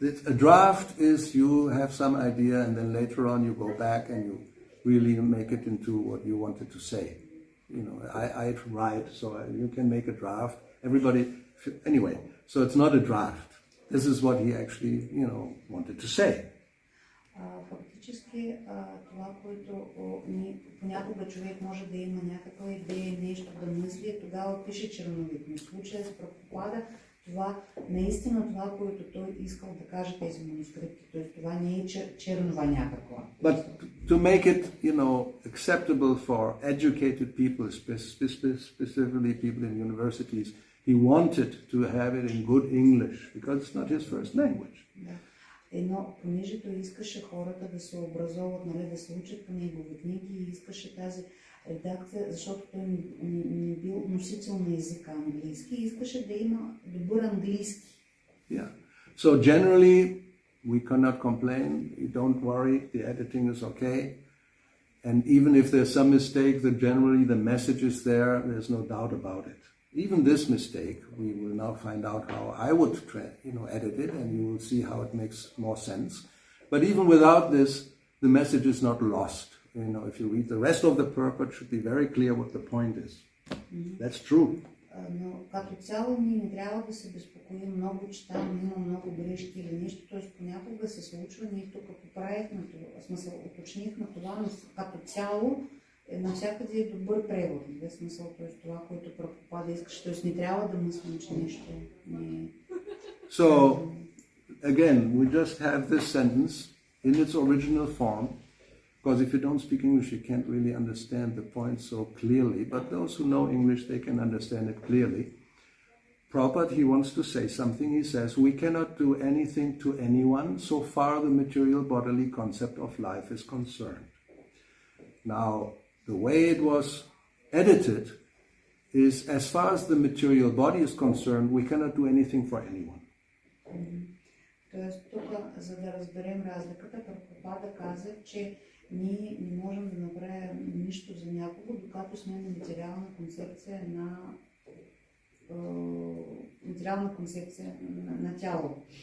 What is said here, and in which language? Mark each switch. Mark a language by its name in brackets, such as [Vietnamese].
[English] A draft is you have some idea and then later on you go back and you really make it into what you wanted to say. I write, so you can make a draft. Anyway, so it's not a draft. This is what he actually, wanted to say. [Bulgarian] Фактически това, което понякога човек може да има някаква идея, нещо да мисли, тогава пише черновик. Но в случая с Прабхупада, това наистина това, което той искал да каже тези манускрипти, т.е. това не е чернова някаква. [English] But to make it, acceptable for educated people, specifically people in universities, he wanted to have it in good English, because it's not his first language. [Bulgarian] Но понеже той искаше хората да се образоват, да се учат по негови книги и искаше тази редакция, защото той не бил носител на езика английски, искаше да има добър английски. [English] Yeah. So generally we cannot complain. Don't worry, the editing is okay. And even if there's some mistake, that generally the message is there, there's no doubt about it. Even this mistake, we will now find out how I would edit it, and you will see how it makes more sense. But even without this, the message is not lost. If you read the rest of the purport, it should be very clear what the point is. That's true. [Bulgarian] Но като цяло ние не трябва да се безпокоим много, че там има много грешки или нещо, т.е. понякога се случва, ние тук поправихме това, в смисъл уточнихме това, но като цяло навсякъде е добър превод, в смисъл, т.е. това, което Прабхупада искаше, т.е. не трябва да мислим, че нещо не е. [English] So, again, we just have this sentence in its original form, because if you don't speak English, you can't really understand the point so clearly. But those who know English, they can understand it clearly. Prabhupada, he wants to say something. He says, we cannot do anything to anyone so far the material bodily concept of life is concerned. Now, the way it was edited is, as far as the material body is concerned, we cannot do anything for anyone. [Bulgarian] Тоест, тук, за да разберем разликата, Прабхупада каза, че ние не можем да направим нищо за някого, докато сме на материална концепция на тяло.